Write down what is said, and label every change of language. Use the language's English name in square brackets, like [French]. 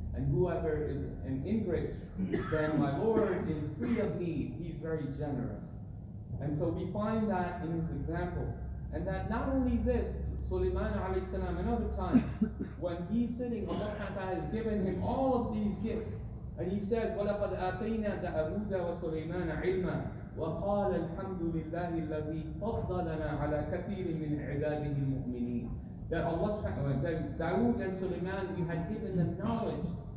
[English] And whoever is an ingrate, then my Lord is free of need. He's very generous. And so we find that in his examples. And that not only this, Sulaiman alayhi salam, another time, when he's sitting, Allah has given him all of these gifts. And he says, [Arabic] وَلَقَدْ آتَيْنَا دَاوُودَ وَسُلَيْمَانَ عِلْمًا وَقَالَ الْحَمْدُ لِلَّهِ الَّذِي فَضَّلَنَا عَلَى كَثِيرٍ مِنْ عِبَادِهِ الْمُؤْمِنِينَ. [English] That Allah, that Dawood and Sulaiman, we had given them knowledge.